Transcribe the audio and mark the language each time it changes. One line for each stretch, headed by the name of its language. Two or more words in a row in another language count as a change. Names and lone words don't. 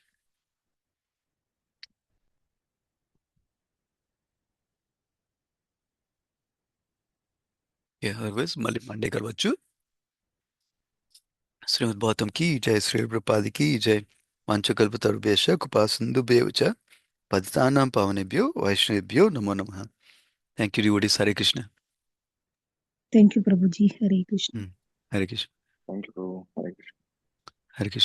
Telugu: అదర్వైజ్ మళ్ళీ మండే కలవచ్చు.
Hindi: श्रीमद् भागवतम् की जय, श्री प्रभुपाद की जय.
Sanskrit: పంచకల్పతరుభ్యశ్చ కృపా సింధుభ్యశ్చ పతితానాం పావనేభ్యో వైష్ణవేభ్యో నమో నమః.
English: thank you devotees. హరే కృష్ణ. thank you ప్రభుజీ. హరే కృష్ణ. హరే కృష్ణ. thank you. హరే కృష్ణ. హరే కృష్ణ.